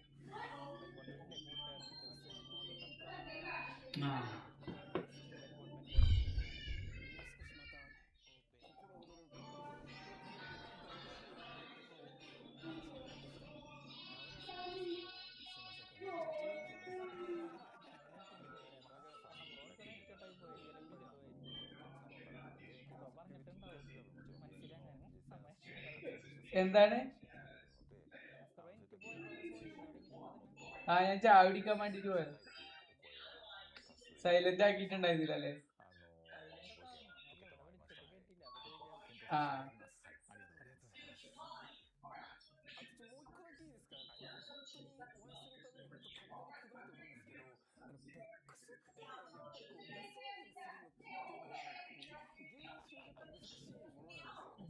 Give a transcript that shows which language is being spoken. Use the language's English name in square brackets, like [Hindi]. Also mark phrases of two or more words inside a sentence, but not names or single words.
[Japanese] 個性というか、わからないですけど、もう少しまた心躍る楽しい立ち上がりとしたなんかそうですけど、すいません、めちゃくちゃ勉強です。 [Malayalam] എന്താണ് ഞാൻ ചായ കുടിക്കാൻ വേണ്ടിട്ട് പോയത്. സൈലന്റ് ആക്കിയിട്ടുണ്ടായിരുന്നില്ലല്ലേ? [Japanese] あともう一個だけいいですか。これ本当にお会いするたびに本当たびたびくどいと思うんですけど、ベックスってやっぱり未再現するのっていうのはゲーム中でやっぱ難しいものなんですよね。